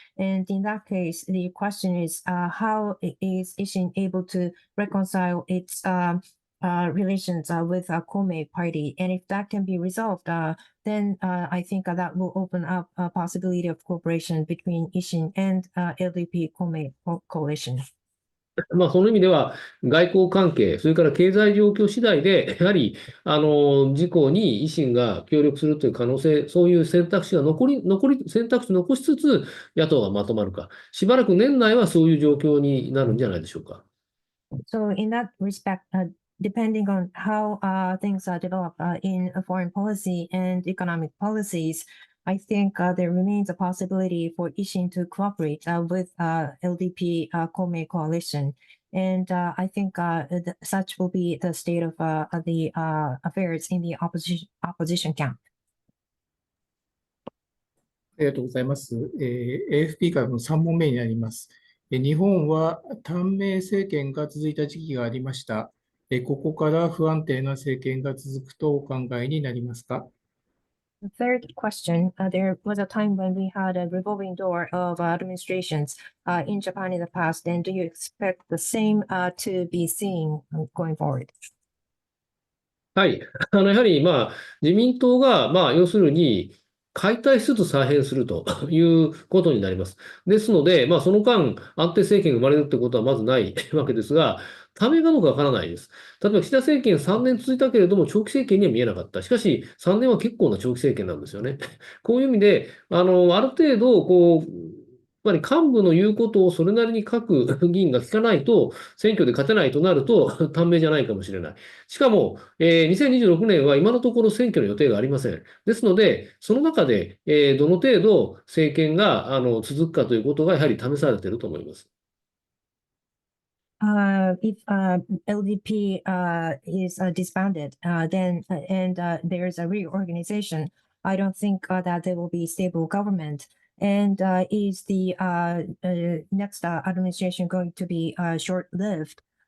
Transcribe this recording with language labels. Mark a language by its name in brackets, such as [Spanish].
[English] And in that case, the question is how is Ishin able to reconcile its relations with a Kome party? And if that can be resolved, then I think that will open up a possibility of cooperation between Ishin and LDP Kome coalition. [Japanese] その意味では、外交関係、それから経済状況次第で、やはり、自公に維新が協力するという可能性、そういう選択肢が選択肢を残しつつ、野党がまとまるか。しばらく年内はそういう状況になるんじゃないでしょうか。 [English] So in that respect, depending on how things develop in foreign policy and economic policies, I think there remains a possibility for Ishin to cooperate with LDP Kome coalition. And I think such will be the state of the affairs in the opposition camp. [Japanese] ありがとうございます。AFP からの3問目になります。日本は短命政権が続いた時期がありました。ここから不安定な政権が続くとお考えになりますか？ [English] The third question, there was a time when we had a revolving door of administrations in Japan in the past, and do you expect the same to be seen going forward? [Japanese] はい。やはり、自民党が、要するに、解体しつつ再編するということになります。ですので、その間、安定政権が生まれるってことはまずないわけですが、ためかどうかわからないです。例えば、岸田政権3年続いたけれども、長期政権には見えなかった。しかし、3年は結構な長期政権なんですよね。こういう意味で、ある程度、つまり幹部の言うことをそれなりに各議員が聞かないと、選挙で勝てないとなると、短命じゃないかもしれない。しかも、2026年は今のところ選挙の予定がありません。ですので、その中で、どの程度政権が続くかということがやはり試されていると思います。 [English] If LDP is disbanded, then and there is a reorganization, I don't think that there will be stable government. And is the next administration going to be short-lived?